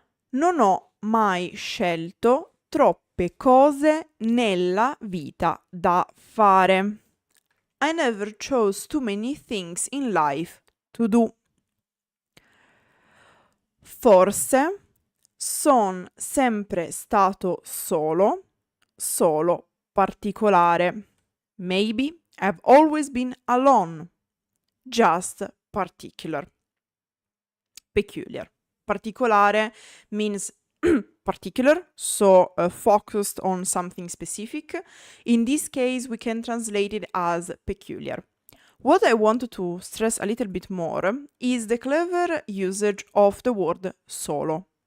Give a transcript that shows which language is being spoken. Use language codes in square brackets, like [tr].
[it] Non ho mai scelto troppe cose nella vita da fare. [en] I never chose too many things in life to do. [it] Forse son sempre stato solo particolare. [en] Maybe I've always been alone. Just particular. Peculiar. Particolare means particular, so focused on something specific. In this case, we can translate it as peculiar. What I want to stress a little bit more is the clever usage of the word solo.